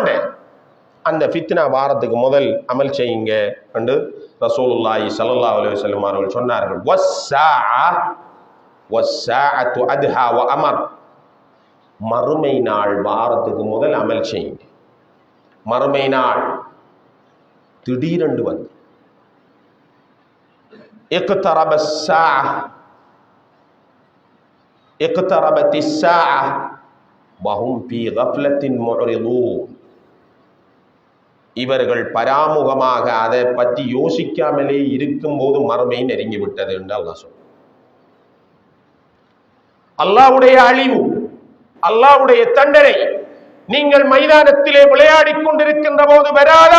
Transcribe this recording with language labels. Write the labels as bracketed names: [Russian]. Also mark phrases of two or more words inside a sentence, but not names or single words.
[Tamil] அந்த ஃபித்னா வாரத்துக்கு முதல் அமல் செய்யுங்க என்று ரசூலுல்லாஹி [Arabic] صلى الله عليه وسلم [Tamil] அவர்கள் சொன்னார்கள். மறுமை நாள் வாரத்துக்கு முதல் அமல் செய்யுங்க. மறுமை நாள் திடீரென்று வந்து [Arabic] اقتربت الساعة وهم في غفلة معرضون. [Tamil] இவர்கள் பராமுகமாக அதை பற்றி யோசிக்காமலே இருக்கும் போது மறுமை நெருங்கி விட்டது என்று அல்லாஹ் சொல்றார். அல்லாஹ்வுடைய அழிவு, அல்லாஹ்வுடைய தண்டனை நீங்கள் மைதானத்திலே விளையாடி கொண்டிருக்கின்ற போது வராதா?